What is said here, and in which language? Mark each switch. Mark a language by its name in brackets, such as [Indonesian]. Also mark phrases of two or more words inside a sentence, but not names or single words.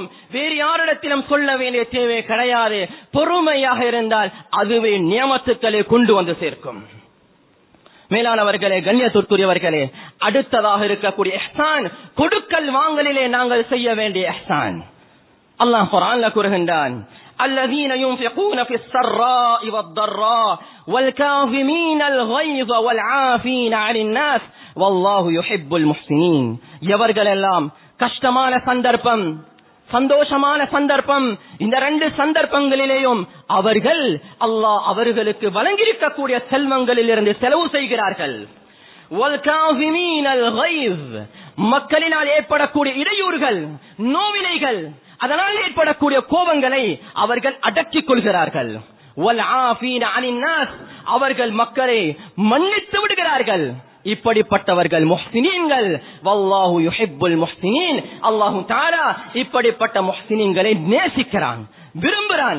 [Tamil] வேறு யாரிடத்திலும் சொல்ல வேண்டிய தேவை கிடையாது. பொறுமையாக இருந்தால் அதுவே நியமத்துக்களை கொண்டு வந்து சேர்க்கும். மேலானவர்களே, கண்ணியத்திற்குரியவர்களே, அடுத்ததாக இருக்கக்கூடிய இஹ்சான், கொடுக்கல் வாங்கலிலே நாங்கள் செய்ய வேண்டிய இஹ்சான். அல்லாஹ் குர்ஆன்ல கூறுகின்றான், [Arabic] الذين ينفقون في السراء والضراء والكاظمين الغيظ والعافين عن الناس والله يحب المحسنين. [Tamil] எவர்களெல்லாம் கஷ்டமான சந்தர்ப்பம், சந்தோஷமான சந்தர்ப்பம், இந்த 2 சந்தர்ப்பங்களிலேயும் அவர்கள் அல்லாஹ் அவர்களுக்கு வழங்கியிருக்கக்கூடிய செல்வங்களில் இருந்து செலவு செய்கிறார்கள். [Arabic] والكاظمين الغيظ, [Tamil] மக்களினால் ஏற்படக்கூடிய இடையூறுகள், நோவினைகள், அதனால் ஏற்படக்கூடிய கோபங்களை அவர்கள் அடக்கிக் கொள்கிறார்கள். [Arabic] والعافين عن الناس, [Tamil] அவர்கள் மக்களை மன்னித்து விடுகிறார்கள். இப்படிப்பட்டவர்கள் முஹ்சினீன்கள். [Arabic] والله يحب المحسنين, الله تعالى [Tamil] இப்படிப்பட்ட முஹ்சினீன்களை நேசிக்கிறான், விரும்புகிறான்.